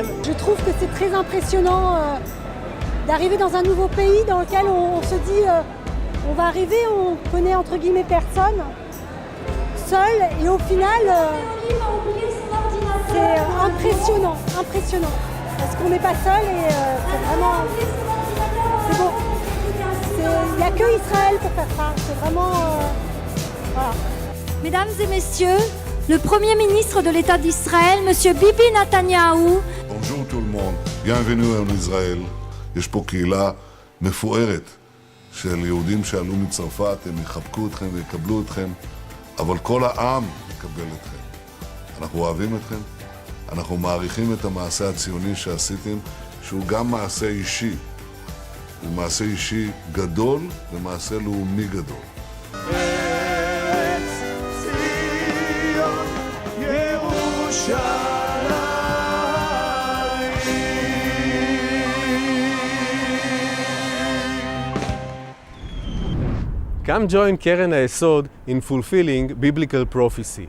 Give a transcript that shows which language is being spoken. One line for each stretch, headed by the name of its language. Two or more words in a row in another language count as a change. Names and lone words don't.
French: Je trouve que c'est très impressionnant d'arriver dans un nouveau pays dans lequel on se dit on va arriver, on connaît entre guillemets personne, seul, et au final c'est impressionnant, parce qu'on n'est pas seul et c'est vraiment, c'est beau. Il n'y a que Israël pour faire ça, c'est vraiment... voilà. Mesdames et messieurs, le Premier ministre de l'État d'Israël, M. Bibi Netanyahu. Bonjour tout le monde, bienvenue en Israël.
Hebrew: יש פה קהילה מפוארת של יהודים שעלו מצרפת, הם יחבקו אתכם ויקבלו אתכם, אבל כל העם יקבל אתכם. אנחנו אוהבים אתכם, אנחנו מעריכים את המעשה הציוני שעשיתם, שהוא גם מעשה אישי. הוא מעשה אישי גדול ומעשה לאומי גדול.
English: Come join Keren HaYesod in fulfilling biblical prophecy.